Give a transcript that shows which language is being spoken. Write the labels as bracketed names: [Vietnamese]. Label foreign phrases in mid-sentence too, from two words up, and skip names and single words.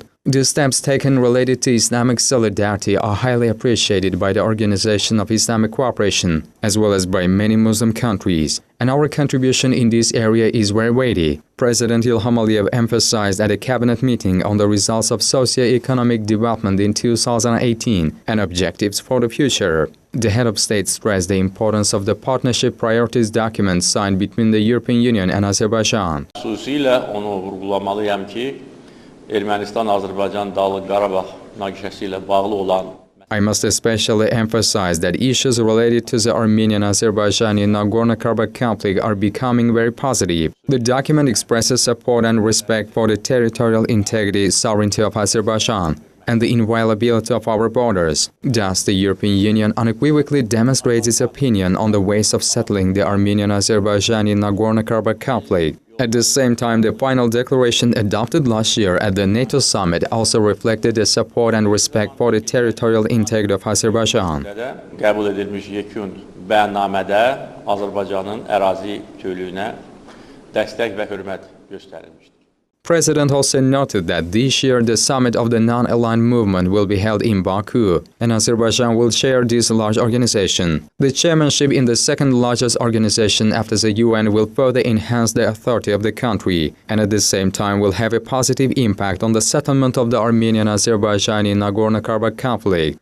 [English] The steps taken related to Islamic solidarity are highly appreciated by the Organization of Islamic Cooperation, as well as by many Muslim countries, and our contribution in this area is very weighty. President Ilham Aliyev emphasized at a cabinet meeting on the results of socio-economic development in 2018 and objectives for the future. The head of state stressed the importance of the partnership priorities document signed between the European Union and Azerbaijan. [Azerbaijani] Xüsusilə onu vurğulamalıyam ki, Ermənistan-Azərbaycan Dağlıq Qarabağ münaqişəsi ilə bağlı olan [English] I must especially emphasize that issues related to the Armenian-Azerbaijani Nagorno-Karabakh conflict are becoming very positive. The document expresses support and respect for the territorial integrity, sovereignty of Azerbaijan, and the inviolability of our borders. Thus, the European Union unequivocally demonstrates its opinion on the ways of settling the Armenian-Azerbaijani Nagorno-Karabakh conflict. At the same time, the final declaration adopted last year at the NATO summit also reflected the support and respect for the territorial integrity of Azerbaijan. [Azerbaijani] Qəbul edilmiş yekun bəyannamədə Azərbaycanın ərazi bütövlüyünə dəstək və hörmət göstərilmişdir. [English] President also noted that this year the summit of the non-aligned movement will be held in Baku, and Azerbaijan will chair this large organization. The chairmanship in the second largest organization after the UN will further enhance the authority of the country, and at the same time will have a positive impact on the settlement of the Armenian-Azerbaijani Nagorno-Karabakh conflict.